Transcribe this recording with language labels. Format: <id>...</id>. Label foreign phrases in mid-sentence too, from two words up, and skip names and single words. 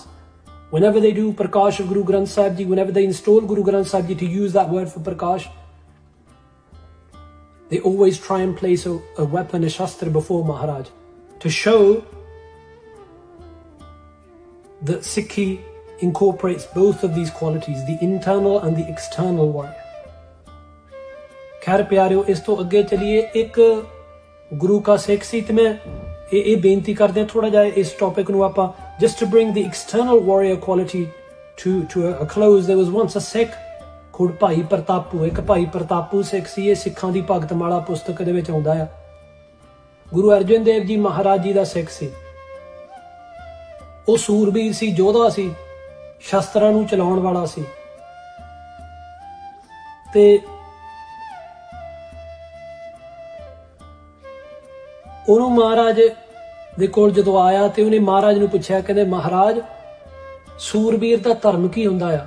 <en>Whenever they do prakash of Guru Granth Sahib Ji, whenever they install Guru Granth Sahib Ji, to use that word for prakash, they always try and place a weapon, a shastra before Maharaj, to show that Sikhi incorporates both of these qualities, the internal and the external warrior.</en> <pa>ਖੈਰ ਪਿਆਰਿਓ, ਇਸ ਤੋਂ ਅੱਗੇ ਚੱਲੀਏ. ਇੱਕ ਗੁਰੂ ਕਾ ਸਿੱਖ ਸੀ ਤੇ ਮੈਂ ਇਹ ਬੇਨਤੀ ਕਰਦੇ ਥੋੜਾ ਜਿਹਾ ਇਸ ਟੌਪਿਕ ਨੂੰ ਆਪਾਂ</pa> <en>just to bring the external warrior quality to a close. There was once a Sikh called Bhai Pratapu.</en> <pa>ਇੱਕ ਭਾਈ ਪ੍ਰਤਾਪੂ ਸਿੱਖ ਸੀ. ਇਹ ਸਿੱਖਾਂ ਦੀ ਭਗਤਮਾਲਾ ਪੁਸਤਕ ਦੇ ਵਿੱਚ ਆਉਂਦਾ ਹੈ. ਗੁਰੂ ਅਰਜਨ ਦੇਵ ਜੀ ਮਹਾਰਾਜ ਜੀ ਦਾ ਸਿੱਖ ਸੀ. ਉਹ ਸੂਰਬੀਰ ਸੀ, ਯੋਧਾ ਸੀ, ਸ਼ਸਤਰਾਂ ਨੂੰ ਚਲਾਉਣ ਵਾਲਾ ਸੀ. ਤੇ ਉਹਨੂੰ ਮਹਾਰਾਜ ਦੇ ਕੋਲ ਜਦੋਂ ਆਇਆ ਤੇ ਉਹਨੇ ਮਹਾਰਾਜ ਨੂੰ ਪੁੱਛਿਆ, ਕਹਿੰਦੇ ਮਹਾਰਾਜ ਸੂਰਬੀਰ ਦਾ ਧਰਮ ਕੀ ਹੁੰਦਾ ਆ?</pa>